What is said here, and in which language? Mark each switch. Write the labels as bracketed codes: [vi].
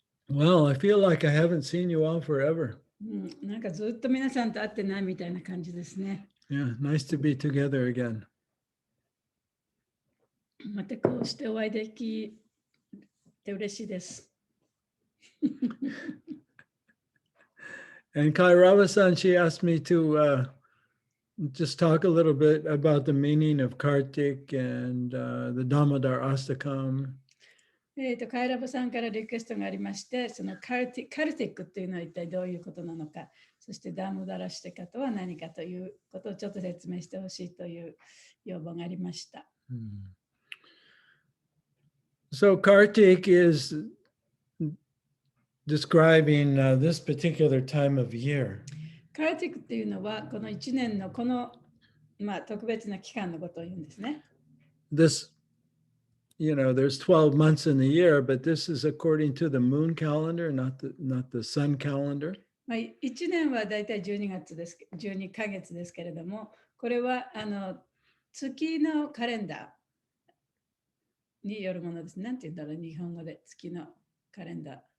[en] Well, I feel like I haven't seen you all forever. [ja] なんかずっと皆さんと会ってないみたいな感じですね。 [en] Yeah, nice to be together again. [ja] またこうしてお会いできて嬉しいです。 [en] And Kairawa-san, she asked me to just talk a little bit about the meaning of Kartik and the Damodar Astakam. [ja] カイラボさんからリクエストがありまして、そのカルティックっていうのは一体どういうことなのか、そしてダムダラシテカとは何かということをちょっと説明してほしいという要望がありました。 [en] So Kartik is describing this particular time of year. [ja] カルティックっていうのはこの1年のこの、特別な期間のことを言うんですね。 [en] This, there's 12 months in the year, but this is according to the moon calendar, not the sun calendar. [ja] 1年はだいたい12ヶ月ですけれども、これは月のカレンダーによるものです。なんて言うんだろう、日本語で月のカレンダー。